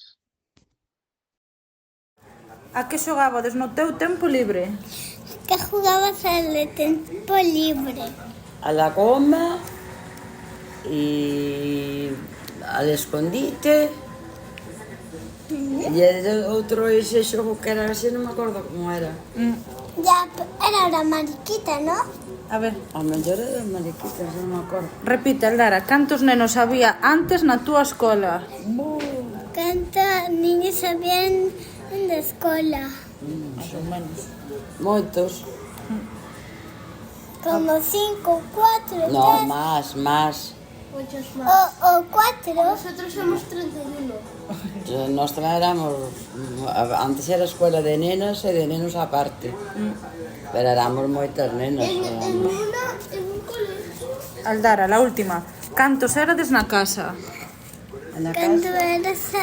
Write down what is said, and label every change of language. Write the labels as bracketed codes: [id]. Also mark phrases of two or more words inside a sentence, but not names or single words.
[gl] A que xogabades no teu tempo libre? [es] ¿Qué jugabas al tiempo libre? A la goma y al escondite y el [gl] outro ese xogo que era así, non me acordo como era. [es] Ya, era la mariquita, ¿no? A ver, [gl] A mellor era mariquitas, non me acordo. repite, Aldara, cantos nenos había antes na túa escola? [es] ¿Cuántos niños habían en la escuela? [gl] Más ou menos. Moitos. Como 5, 4, 3 [es] No, más. [gl] o 4. [es] Nosotros somos 31. [gl] Nós tamén éramos... [es] Antes era escuela de [gl] nenas e de nenos [es] aparte. [gl] Pero éramos moitas nenas. [es] En un colegio. [gl] Aldara, [es] la última. [gl] Cantos erades na casa? [es] En la ¿Cuánto casa,